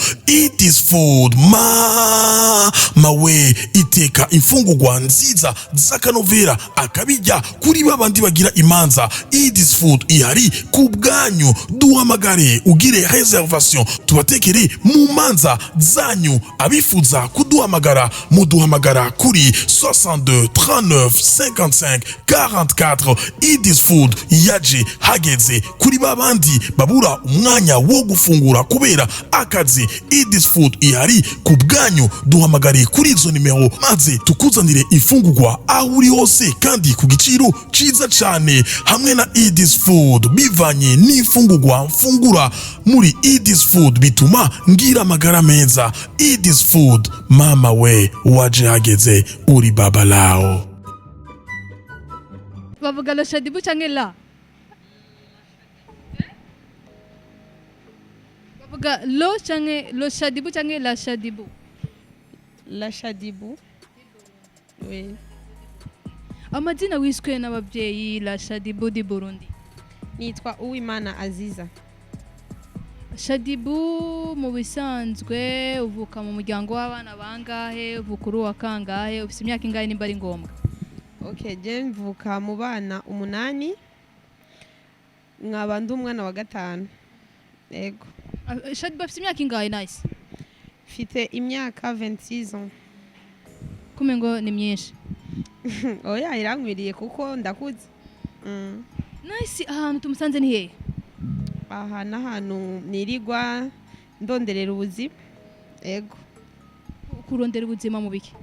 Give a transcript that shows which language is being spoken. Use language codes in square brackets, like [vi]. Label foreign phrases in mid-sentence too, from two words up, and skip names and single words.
[rn] Eat this food mawe iteka imfungurwa nziza zakanovera akabijya kuri babandi bagira imanza. Eat this food ihari ku bwanyu duhamagare ugire reservation tubatekere mu manza zanyu abifuza kuduhamagara muduhamagara kuri 62 39 55 44. Eat this food yaje hageze kuri babandi babura umwanya wo gufungura kubera akazi. Eat this food ihari ku bwanyu duhamagare kuri izo nimero maze tukuzanire ifungurwa aho uri hose kandi ku giciro ciza cyane. Hamwe na Eat this food bivanye n'ifungurwa mfungura muri Eat this food bituma ngira amagara meza. Eat this food mama we waje hageze uri baba lao. bavuga Lo Shadibu canke la bavuga Lo Shadibu canke la Shadibu la Shadibu oui amazina wiswe n'abavyeyi la Shadibu di Burundi nitwa Uwimana Aziza. Shadibu mu bisanzwe uvuka mu muryango w'abana bangahe uvukuru wa kangahe ufite imyaka ingahe nimba ari ngombwa okay je mvuka mu bana 8 nkaba ndi umwana wa 5 ego Shadibu afite imyaka ingahe nice mfite imyaka 26 ans kumengo ni myinshi oya irankwiriye kuko ndakuze. Nice, ahantu tumusanze ni hehe? Aha n'ahantu nirigwa ndonderera ubuzima. Ego. Kurondera ubuzima mu biki?